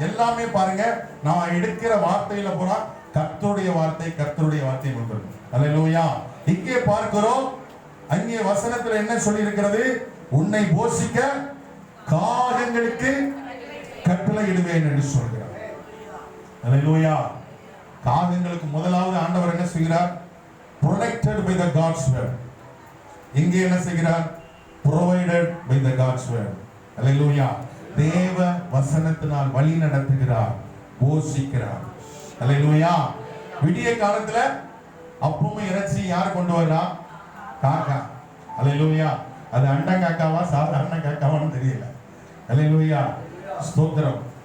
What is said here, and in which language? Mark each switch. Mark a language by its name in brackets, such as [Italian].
[Tamil] எல்லாமே பாருங்க, நான் எடுக்கிற வார்த்தையில போனா கர்த்தருடைய வார்த்தை கொண்டிருக்கும். அல்லேலூயா. இங்கே பார்க்கிறோம், அங்கே வசனத்துல என்ன சொல்லி இருக்கிறது? உன்னை போஷிக்க காகங்களுக்கு கட்டளையிடுவேன் என்று சொல்கிறார். அல்லேலூயா. காகங்களுக்கு முதலாவது ஆண்டவர் என்ன செய்கிறார்? [English] protected by the God's word. [Tamil] இங்கே என்ன செய்கிறார்? [English] provided by the God's word. [Tamil] அல்லேலூயா. தேவ வசனத்தினால் வழி நடத்துகிறார், போஷிக்கிறார். அல்லேலூயா. விடிய காலத்துல அப்பமும் இறைச்சி யார் கொண்டு வரா? காக்கா. அல்லேலூயா. அது அண்டன் காக்காவா சாதாரண காக்காவான்னு தெரியல. அல்லேலூயா, ஸ்தோத்திரம்.